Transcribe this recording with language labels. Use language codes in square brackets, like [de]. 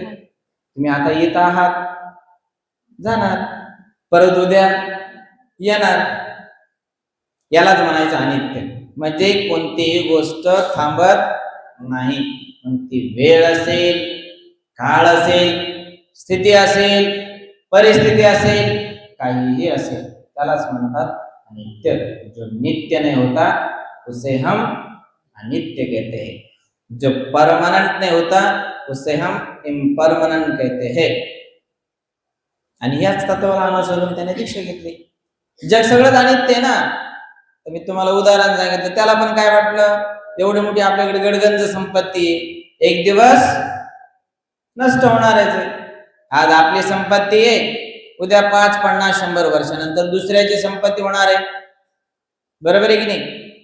[mr] तुम्ही आता येत आहात, जाणार, परत उद्या येणार, यालाच म्हणायचं अनित्य. म्हणजे कोणतीही गोष्ट थांबत नाही. मग ती वेळ असेल, काळ असेल, स्थिती असेल, परिस्थिती असेल, काहीही असेल, त्यालाच म्हणतात अनित्य. [hi] जो नित्य नहीं होता उसे हम अनित्य कहते हैं. जो परमानेंट नहीं होता उसे हम इम्परमानेंट कहते हैं. [mr] आणि याच तत्वाला अनुसरून त्याने दीक्षा घेतली. जग सगळंच अनित्य ना. तर मी तुम्हाला उदाहरण सांगितलं, त्याला पण काय वाटलं, एवढी मोठी आपल्याकडे गडगंज संपत्ती एक दिवस नष्ट होणार आहे. आज आपली संपत्ती आहे, उद्या 5, 50, 100 वर्षानंतर दुसऱ्याची संपत्ती होणार आहे. बरोबर आहे की नाही?